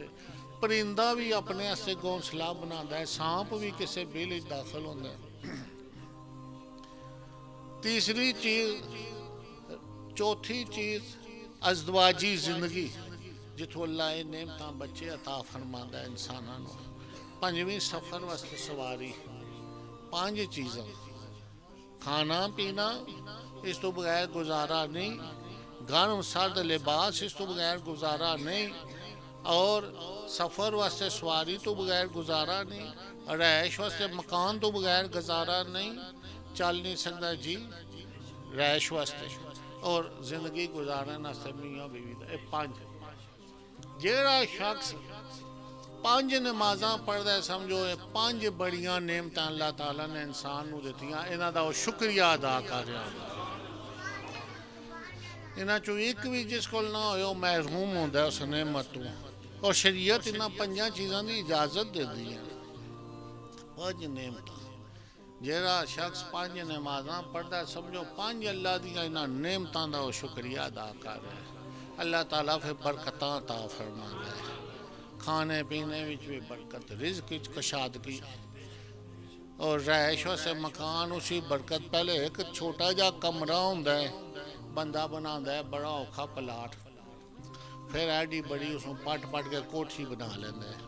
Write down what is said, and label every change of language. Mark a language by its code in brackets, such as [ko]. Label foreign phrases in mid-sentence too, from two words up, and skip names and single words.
[pa] پرندہ بھی اپنے واسطے گھونسلہ بناتا ہے، سانپ بھی کسی بل وچ داخل ہوتا ہے. تیسری چیز، چوتھی چیز ازدواجی زندگی، جتوں اللہ یہ نعمتاں بچے عطا فرماندا ہے انساناں نوں. پنجویں سفر واسطے سواری. 5 چیزاں، کھانا پینا اس تو بغیر گزارا نہیں، گرم سرد لباس اس تو بغیر گزارا نہیں، اور سفر واسطے سواری تو بغیر گزارا نہیں، رہائش واسطے مکان تو بغیر گزارا نہیں، چل نہیں سکتا جی رہائش واسطے، اور زندگی گزارن واسطے میاں بیوی دا. یہ 5. جیڑا شخص 5 نمازاں پڑھدا ہے، سمجھو یہ 5 بڑیاں نعمتاں اللہ تعالیٰ نے انسان نوں دتیاں، انہاں دا وہ شکریہ ادا کر رہا ہوندا. انہاں چوں ایک بھی جس کول نہ ہوئے وہ محروم ہوندا ہے اس نعمت تو. اور شریعت انہاں 5 چیزاں دی اجازت دے دی ہے. 5 نعمتاں، جیڑا شخص 5 نمازاں پڑھدا ہے، سمجھو 5 اللہ دیاں انہاں نعمتاں دا وہ شکریہ ادا کر رہا ہے. اللہ تعالیٰ پھر برکتاں عطا فرماندا ہے، کھانے پینے وچ بھی برکت، رزق وچ کشادگی، اور رہائش واسطے مکان اسی برکت. پہلے ایک چھوٹا جا کمرہ ہوندا ہے، بندہ بناتا ہے بڑا اوکھا پلاٹ، پھر ایڈی بڑی اس پٹ کے کوٹھی بنا لینا ہے.